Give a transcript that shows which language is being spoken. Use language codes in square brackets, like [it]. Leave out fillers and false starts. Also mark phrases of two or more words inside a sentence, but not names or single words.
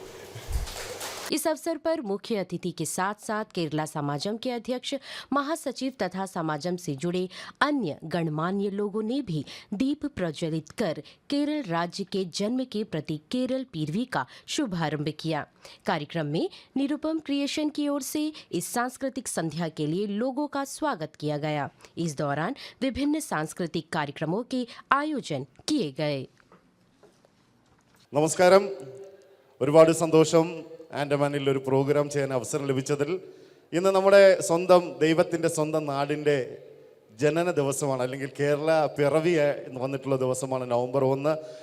[hi] इस अवसर पर मुख्य अतिथि के साथ साथ केरला समाजम के अध्यक्ष, महासचिव तथा समाजम से जुड़े अन्य गणमान्य लोगों ने भी दीप प्रज्वलित कर केरल राज्य के जन्म के प्रतीक केरल पीरवी का शुभारंभ किया. कार्यक्रम में निरुपम क्रिएशन की ओर से इस सांस्कृतिक संध्या के लिए लोगों का स्वागत किया गया. इस दौरान विभिन्न सांस्कृतिक कार्यक्रमों के आयोजन किए गए. [ml] നമസ്കാരം. ഒരുപാട് സന്തോഷം ആൻഡമാനിൽ ഒരു പ്രോഗ്രാം ചെയ്യാൻ അവസരം ലഭിച്ചതിൽ. ഇന്ന് നമ്മുടെ സ്വന്തം ദൈവത്തിൻ്റെ സ്വന്തം നാടിൻ്റെ ജനന ദിവസമാണ്, അല്ലെങ്കിൽ കേരള പിറവി വന്നിട്ടുള്ള ദിവസമാണ് നവംബർ 1.